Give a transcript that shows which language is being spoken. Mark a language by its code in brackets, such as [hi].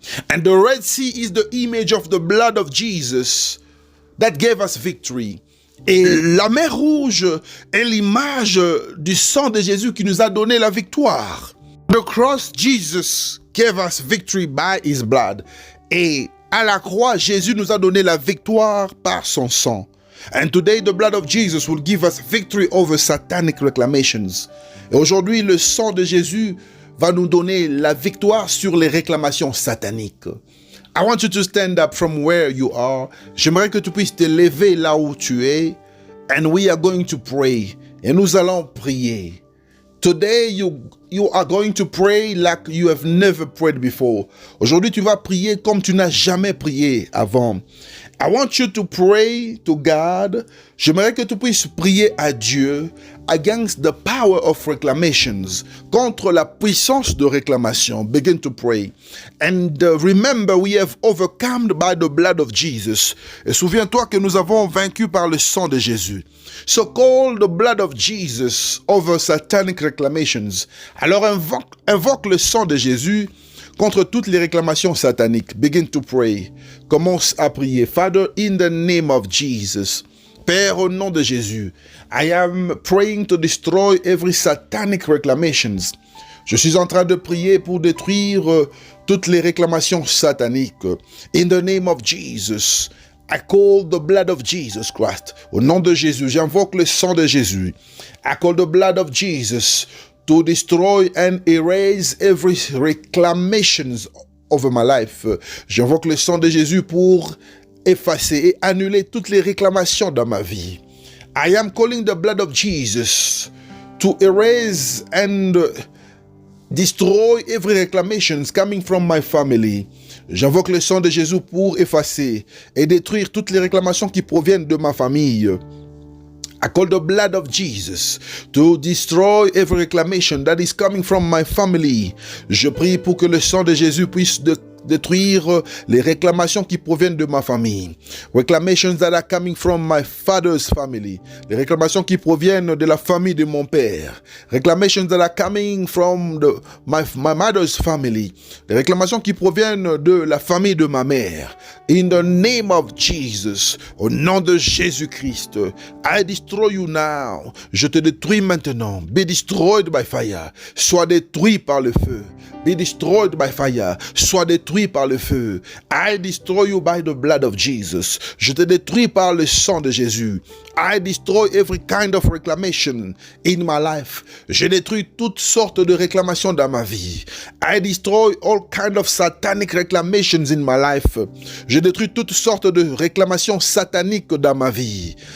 [en] And the Red Sea is the image of the blood of Jesus that gave us victory. [fr] Et la mer Rouge est l'image du sang de Jésus qui nous a donné la victoire. [en] The cross, Jesus gave us victory by his blood. [fr] Et à la croix, Jésus nous a donné la victoire par son sang. [en] And today, the blood of Jesus will give us victory over satanic reclamations. [fr] Et aujourd'hui, le sang de Jésus va nous donner la victoire sur les réclamations sataniques. [en] I want you to stand up from where you are. [fr] J'aimerais que tu puisses te lever là où tu es. [en] And we are going to pray. [fr] Et nous allons prier. [en] Today you you are going to pray like you have never prayed before. [fr] Aujourd'hui, tu vas prier comme tu n'as jamais prié avant. [en] I want you to pray to God. [fr] J'aimerais que tu puisses prier à Dieu [en] against the power of reclamations, [fr] contre la puissance de réclamation. [en] Begin to pray. And remember, we have overcome by the blood of Jesus. [fr] Et souviens-toi que nous avons vaincu par le sang de Jésus. [en] So call the blood of Jesus over satanic reclamations. [fr] Alors invoque le sang de Jésus contre toutes les réclamations sataniques. [en] Begin to pray. [fr] Commence à prier. [en] Father, in the name of Jesus. [fr] Père, au nom de Jésus, [en] I am praying to destroy every satanic reclamations. [fr] Je suis en train de prier pour détruire toutes les réclamations sataniques. [en] In the name of Jesus, I call the blood of Jesus Christ. [fr] Au nom de Jésus, j'invoque le sang de Jésus. [en] I call the blood of Jesus to destroy and erase every reclamations over my life. [fr] J'invoque le sang de Jésus pour effacer et annuler toutes les réclamations dans ma vie. [en] I am calling the blood of Jesus to erase and destroy every reclamations coming from my family. [fr] J'invoque le sang de Jésus pour effacer et détruire toutes les réclamations qui proviennent de ma famille. [en] I call the blood of Jesus to destroy every reclamation that is coming from my family. [fr] Je prie pour que le sang de Jésus puisse détruire les réclamations qui proviennent de ma famille. [en] Reclamations that are coming from my father's family. [fr] Les réclamations qui proviennent de la famille de mon père. [en] Reclamations that are coming from my mother's family. [fr] Les réclamations qui proviennent de la famille de ma mère. [en] In the name of Jesus, [fr] au nom de Jésus-Christ, [en] I destroy you now. [fr] Je te détruis maintenant. [en] Be destroyed by fire. [fr] Sois détruit par le feu. [en] Be destroyed by fire. [fr] Sois détruit par le feu. [en] I destroy you by the blood of Jesus. [fr] Je te détruis par le sang de Jésus. [en] I destroy every kind of reclamation in my life. [fr] Je détruis toutes sortes de réclamations dans ma vie. [en] I destroy all kind of satanic reclamations in my life. [fr] Je détruis toutes sortes de réclamations sataniques dans ma vie.